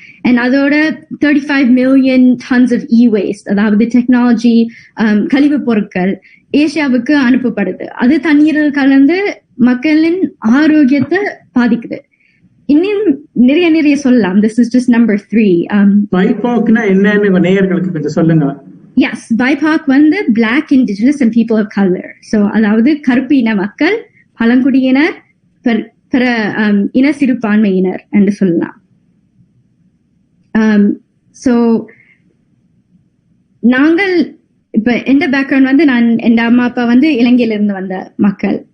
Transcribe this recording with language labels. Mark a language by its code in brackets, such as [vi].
[ta] And அதோட [en] 35 million tons of e-waste, [ta] அதாவது technology கழிவு பொருட்கள் ஏசியாவுக்கு அனுப்பப்படுது. அது தண்ணீரில் கலந்து மக்களின் ஆரோக்கியத்தை பாதிக்குது. இன்னும் நிறைய சொல்லலாம். [en] This is just number 3. [ta] BIPOCனா என்னன்னு நேயர்களுக்கு கொஞ்சம் சொல்லுங்க. [en] Yes, BIPOC Black, Indigenous and people of color. [ta] So அதாவது கருப்பு இன மக்கள், பழங்குடியினர், பிற இன சிறுபான்மையினர் என்று சொல்லலாம். ஸோ நாங்கள் இப்ப எந்த பேக்ரவுண்ட் நான் என் அம்மா அப்பா இலங்கையில இருந்து வந்த மக்கள்.